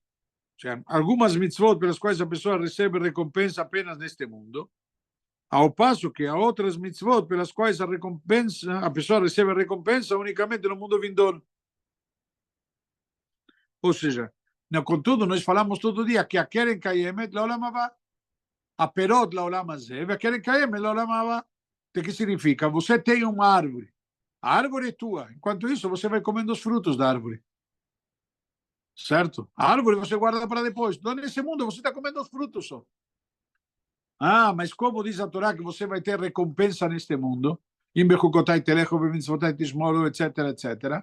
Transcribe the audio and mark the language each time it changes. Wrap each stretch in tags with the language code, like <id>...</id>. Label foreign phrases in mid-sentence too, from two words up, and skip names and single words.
<pt>Ou seja, algumas mitzvot pelas quais a pessoa recebe recompensa apenas neste mundo, ao passo que há outras mitzvot pelas quais a pessoa recebe recompensa unicamente no mundo vindouro. Ou seja, contudo, nós falamos todo dia que a</pt> <he>קרן קיימת לעולם הבא,</he> <pt>a</pt> <he>פירות לעולם הזה,</he> <pt>a</pt> <he>קרן קיימת לעולם הבא.</he> <pt>O que significa? Você tem uma árvore. A árvore é tua. Enquanto isso, você vai comendo os frutos da árvore. Certo? A árvore você guarda para depois. Então, nesse mundo, você está comendo os frutos só. Ah, mas como diz a Torá que você vai ter recompensa neste mundo, etc, etc.</pt>